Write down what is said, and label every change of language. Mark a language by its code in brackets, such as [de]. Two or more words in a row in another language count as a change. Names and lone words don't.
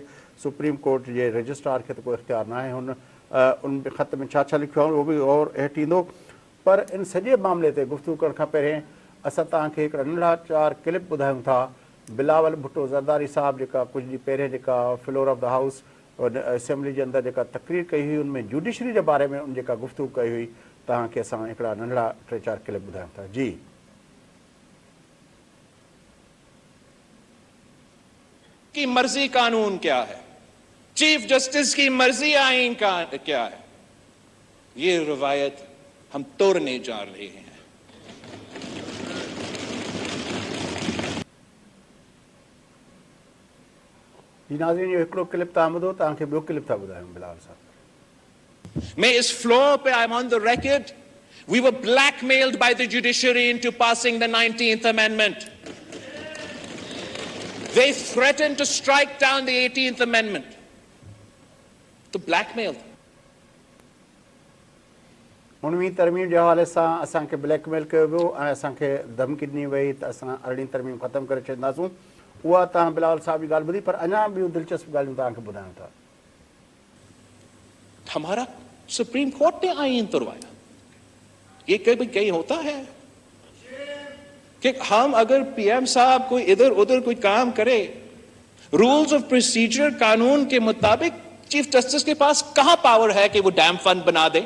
[sd] सुप्रीम कोर्ट जे रजिस्ट्रार खे त कोई इख़्तियार न आहे। उन ख़त में छा छा लिखियो आहे उहो बि और हेठि ईंदो। पर इन सॼे मामले ते गुफ़्तगू करण खां पहिरियों असां तव्हांखे हिकिड़ा नंढड़ा 4 क्लिप ॿुधायूं था। बिलावल भुट्टो ज़रदारी साहब जेका कुझु ॾींहं पहिरियों जेका [en] floor of the house [sd] असेंबली जे अंदरि जेका तक़रीर कई हुई उनमें जुडिशरी जे बारे में उन जेका गुफ़्तगू कई हुई, तव्हांखे असां हिकिड़ा नंढड़ा 3-4 क्लिप ॿुधायूं था। जी [ur] کی مرضی قانون کیا ہے، چیف جسٹس کی مرضی آئین کا کیا ہے، یہ روایت ہم توڑنے جا رہے ہیں. [sd] जी नाज़रीन, इहो हिकिड़ो क्लिप तव्हां ॿुधो, तव्हांखे ॿियो क्लिप था ॿुधायूं बिलावल साहब। [ur] میں اس فلور پہ [en] I am on the record, we were blackmailed by the judiciary into passing the 19th amendment. They threatened to strike down the 18th amendment. To blackmail. [sd] 19वीं तरमीम जे हवाले सां असांखे ब्लैकमेल कयो वियो ऐं असांखे धमकी ॾिनी वई त असां 18वीं तरमीम ख़तमु करे छॾींदासूं। उहा तव्हां बिलावल साहब जी ॻाल्हि ॿुधी, पर अञा ॿियूं दिलचस्प ॻाल्हियूं तव्हांखे ॿुधायूं था। [ur] ہمارا سپریم کورٹ نے آئین تڑوایا. یہ کبھی کہیں ہوتا ہے کہ ہم اگر پی ایم صاحب کوئی ادھر ادھر کوئی کام کرے, [en] rules of procedure [ur] قانون کے مطابق چیف جسٹس کے پاس کہاں پاور ہے کہ وہ [en] dam fund [ur] بنا دے?